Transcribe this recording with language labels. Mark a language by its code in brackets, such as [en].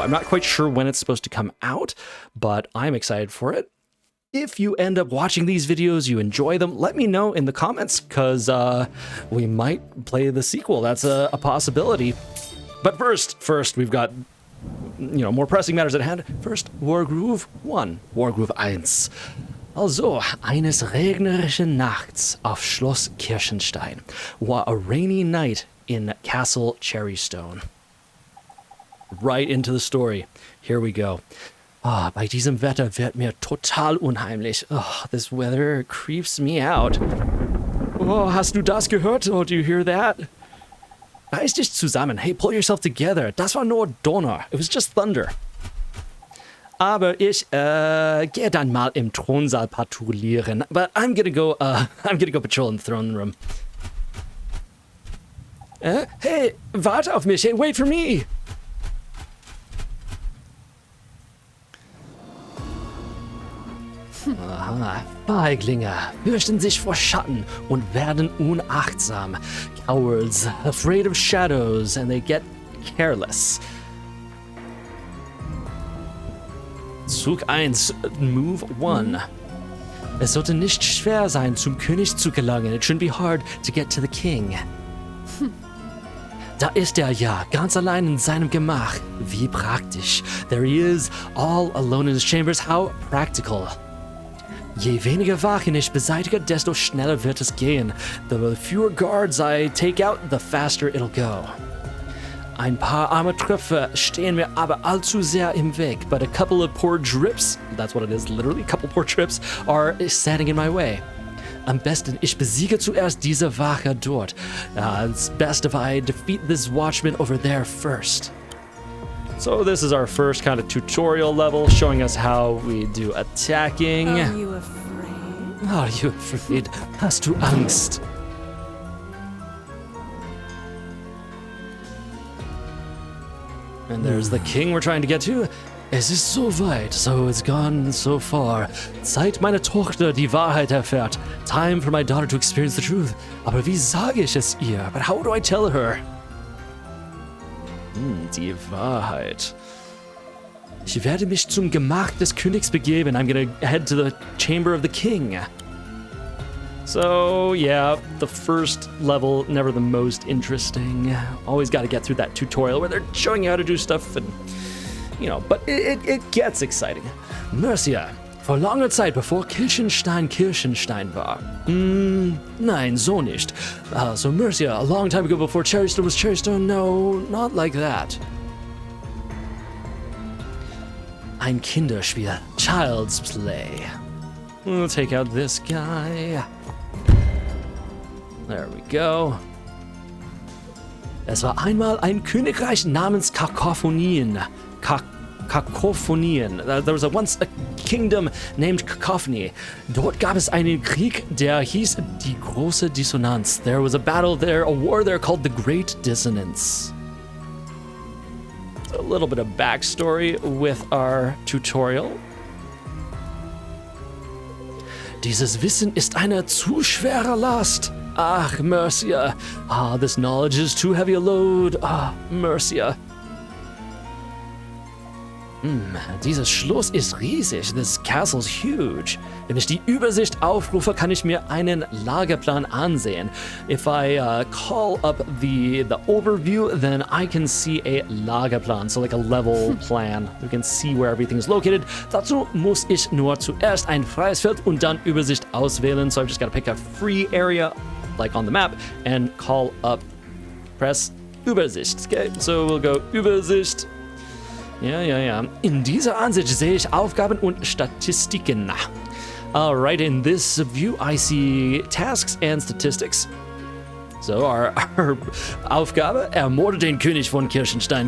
[en] I'm not quite sure when it's supposed to come out, but I'm excited for it. If you end up watching these videos, you enjoy them, let me know in the comments, because we might play the sequel. That's a possibility. But first, we've got, you know, more pressing matters at hand. First, Wargroove 1, Wargroove 1. [de] Also, eines regnerischen Nachts auf Schloss Kirschenstein war [en] a rainy night in Castle Cherrystone. Right into the story. Here we go. [de] Bei diesem Wetter wird mir total unheimlich. [en] This weather creeps me out. [de] Hast du das gehört? [en] Do you hear that? [de] Reiß dich zusammen. [en] Hey, pull yourself together. [de] Das war nur Donner. [en] It was just thunder. [de] Aber ich gehe dann mal im Thronsaal patrouillieren. [en] But I'm gonna go patrol in the throne room. [de] Hey, warte auf mich. [en] Hey, wait for me. [de] Aha, Feiglinge fürchten sich vor Schatten und werden unachtsam. [en] Cowards, afraid of shadows, and they get careless. [de] Zug 1, Move 1. Es sollte nicht schwer sein, zum König zu gelangen. [en] It shouldn't be hard to get to the king. [de] Da ist er ja, ganz allein in seinem Gemach. Wie praktisch. [en] There he is, all alone in his chambers. How practical. [de] Je weniger Wachen ich beseitige, desto schneller wird es gehen. [en] The fewer guards I take out, the faster it'll go. [de] Ein paar arme Tröpfe stehen mir aber allzu sehr im Weg, [en] but a couple of poor drips, that's what it is, literally, a couple poor trips, are standing in my way. [de] Am besten, ich besiege zuerst diese Wache dort. [en] It's best if I defeat this watchman over there first. So this is our first kind of tutorial level, showing us how we do attacking. Are you afraid? Are you afraid? [de] Hast du Angst? [en] And there's the king we're trying to get to. [de] Es ist so weit, [en] so it's gone so far. [de] Zeit meine Tochter die Wahrheit erfährt. [en] Time for my daughter to experience the truth. [de] Aber wie sage ich es ihr? [en] But how do I tell her? [de] Die Wahrheit. Ich werde mich zum Gemach des Königs begeben. [en] I'm gonna head to the chamber of the king. So, yeah, the first level, never the most interesting. Always got to get through that tutorial where they're showing you how to do stuff and, you know, but it gets exciting. [de] Mercia, vor langer Zeit, bevor Kirschenstein war. Nein, so nicht. [en] So Mercia, a long time ago before Cherrystone was Cherrystone? No, not like that. [de] Ein Kinderspiel, [en] child's play. We'll take out this guy. There we go. [de] Es war einmal ein Königreich namens Kakophonien. Kakophonien. [en] There was once a kingdom named Cacophony. [de] Dort gab es einen Krieg, der hieß die große Dissonanz. [en] There was a battle there, a war there called the Great Dissonance. A little bit of backstory with our tutorial. [de] Dieses Wissen ist eine zu schwere Last. Ach, Mercia. [en] This knowledge is too heavy a load. Mercia. [de] Dieses Schloss ist riesig. [en] This castle's huge. [de] Wenn ich die Übersicht aufrufe, kann ich mir einen Lageplan ansehen. [en] If I call up the overview, then I can see a Lageplan, so like a level plan. You can see where everything is located. [de] Dazu muss ich nur zuerst ein freies Feld und dann Übersicht auswählen. [en] So I've just got to pick a free area, like on the map, and call up, press Übersicht. Okay, so we'll go Übersicht. Ja. [de] In dieser Ansicht sehe ich Aufgaben und Statistiken. [en] Alright, in this view I see tasks and statistics. So our Aufgabe, [de] ermorde den König von Kirschenstein.